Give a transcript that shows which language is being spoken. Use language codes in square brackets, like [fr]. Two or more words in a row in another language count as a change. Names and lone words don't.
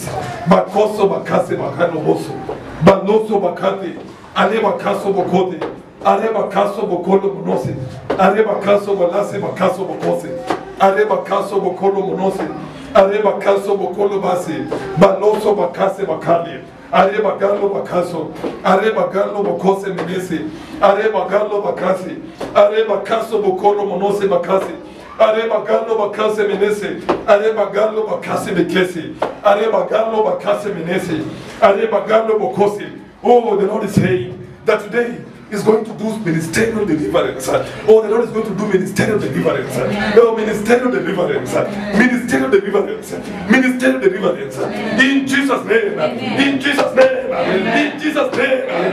[en] Bakoso bakase bakano boso. Banoso bakate. Areba kaso bokode. Areba kaso bokolo monose. Areba kaso balase bakaso bokose. Areba kaso bokolo monose. Areba kaso bokolo base. Banoso bakase bakale. Areba galo bakaso. Areba galo bokose menese. Areba galo bakase. Areba kaso bokolo monose bakase. Areba galo bakase menese. Areba galo bakase bekese. Areba galo bakase menese. Areba galo bokose. Oh, the Lord is saying that today is going to do ministerial deliverance. Oh, the Lord is going to do ministerial deliverance. Oh, ministerial deliverance. Ministerial deliverance. Ministerial deliverance. In Jesus' name. In Jesus' name. In Jesus' name.